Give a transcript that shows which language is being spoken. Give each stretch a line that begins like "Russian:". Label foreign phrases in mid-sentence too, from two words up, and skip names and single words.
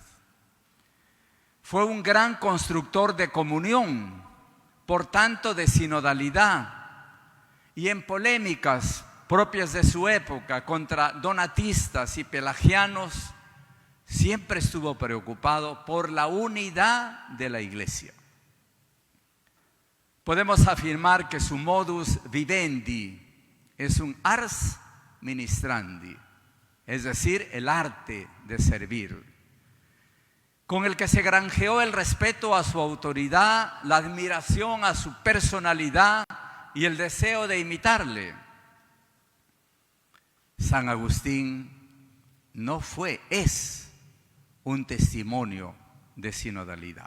Spanish: Fue un gran constructor de comunión, por tanto de sinodalidad, y en polémicas propias de su época contra donatistas y pelagianos, siempre estuvo preocupado por la unidad de la iglesia. Podemos afirmar que su
Latin: modus vivendi
Spanish: es un
Latin: ars ministrandi,
Spanish: es decir, el arte de servir, con el que se granjeó el respeto a su autoridad, la admiración a su personalidad y el deseo de imitarle. San Agustín es un testimonio de sinodalidad.